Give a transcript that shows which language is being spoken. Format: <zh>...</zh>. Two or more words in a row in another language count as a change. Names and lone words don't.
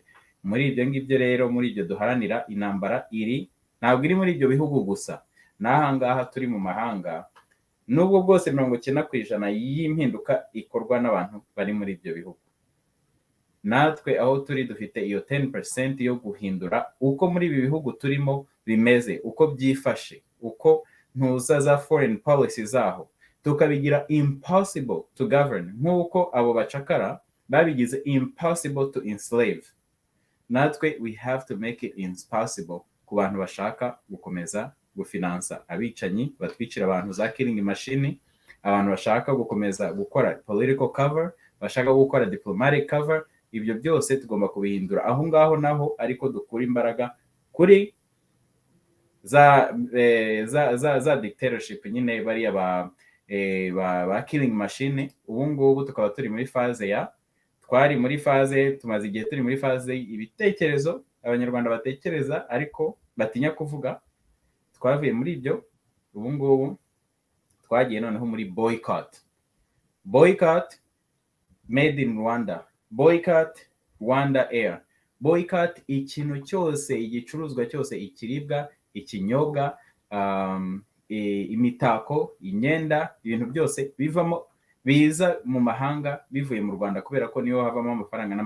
<rw>Muri ibyo ngibyo rero, muri ibyo duharanira, intambara ntabwo iri muri ibyo bihugu gusa, n'ahangaha turi mu mahanga, nubwo bwose 90% y'impinduka ikorwa n'abantu bari muri ibyo bihugu. Natwe aho turi dufite iyo 10% yo guhindura uko muri ibi bihugu turimo bimeze, uko byifashe, uko ntuza za</rw> <en>foreign policy</en> <rw>zaho, tukabigira</rw> <en>impossible to govern,</en> <rw>nk'uko abo bacakara babigize</rw> <en>impossible to enslave.</en> <rw>Natwe</rw> <en>we have to make it impossible</en> <rw>ku bantu bashaka gukomeza gufinansa abicanyi batwicira abantu za</rw> <en>killing machine,</en> <rw>abantu bashaka gukomeza gukora</rw> <en>political cover,</en> <rw>bashaka gukora</rw> <en>diplomatic cover.</en> <rw>Ibyo byose tugomba kubihindura aho ngaho naho, ariko dukura imbaraga kuri za dictatorship nyine, bariya ba</rw> <en>killing machine.</en> <rw>Ubu ngubu tukaba turi muri phase tumaze igihe turi muri phase ibitekerezo abanyarwanda batekereza ariko batinya kuvuga. Twavuye muri ibyo, ubu ngubu twagiye noneho muri</rw> <en>boycott made in Rwanda, boycott Rwanda Air,</en> <rw>boycott ikintu cyose, igicuruzwa cyose, ikiribwa, ikinyobwa, imitako, imyenda, ibintu byose biza mu mahanga bivuye mu Rwanda, kubera ko niyo</rw>